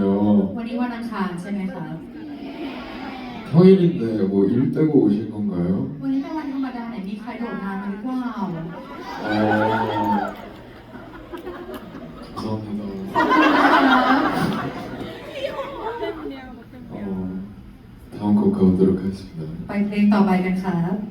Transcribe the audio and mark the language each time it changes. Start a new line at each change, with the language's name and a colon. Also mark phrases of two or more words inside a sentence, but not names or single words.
Thai: วันนี้วันอังคารใช่ไหมคะ
Korean: 평일인데 뭐 일 떼고 오신 건가요?
Thai: วันนี้เป็นวันธรรมดาไหนมีใครโดดงานมาหรือเปล่า
Korean: 감사합니다 다음 곡 가보도록 하겠습니다
Thai: ไปเพลงต่อไปกันครับ